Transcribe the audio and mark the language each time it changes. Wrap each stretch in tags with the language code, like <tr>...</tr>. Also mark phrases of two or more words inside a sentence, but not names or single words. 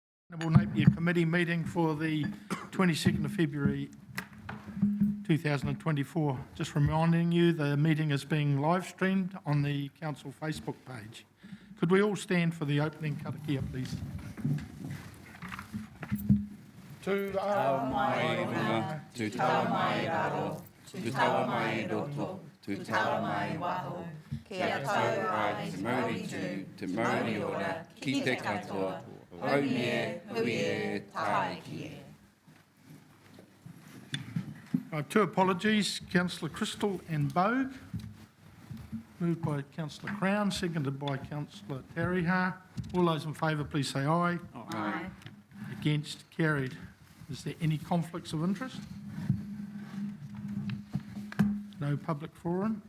<en>Napier Committee meeting for the 22nd of February 2024. Just reminding you the meeting is being live streamed on the Council Facebook page. Could we all stand for the opening karakia, please?</en> <mi>Tu ao mai runga, tu tau mai raro, tu tau mai roto, tu tau mai waho, kia tau ai te mauri tū, te mauri ora, ki te katoa, Napier, hui e, taiki e.</mi> <en>I have two apologies, Councillor Crystal and Bogue. Moved by Councillor Crown, seconded by Councillor Tariha. All those in favour, please say aye. Aye. Against, carried. Is there any conflicts of interest? No public forum.</en>